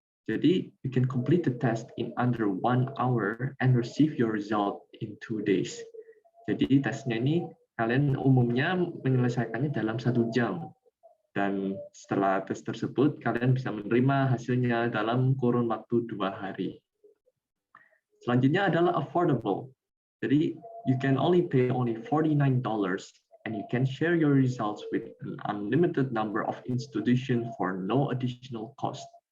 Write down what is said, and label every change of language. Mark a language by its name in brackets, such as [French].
[Indonesian] Jadi, [English] you can complete the test in under 1 hour and receive your result in 2 days. [Indonesian] Jadi, tesnya ini kalian umumnya menyelesaikannya dalam 1 jam. Dan setelah tes tersebut, kalian bisa menerima hasilnya dalam kurun waktu 2 hari. Selanjutnya adalah affordable. Jadi, [English] you can only pay only $49 and you can share your results with an unlimited number of institutions for no additional cost.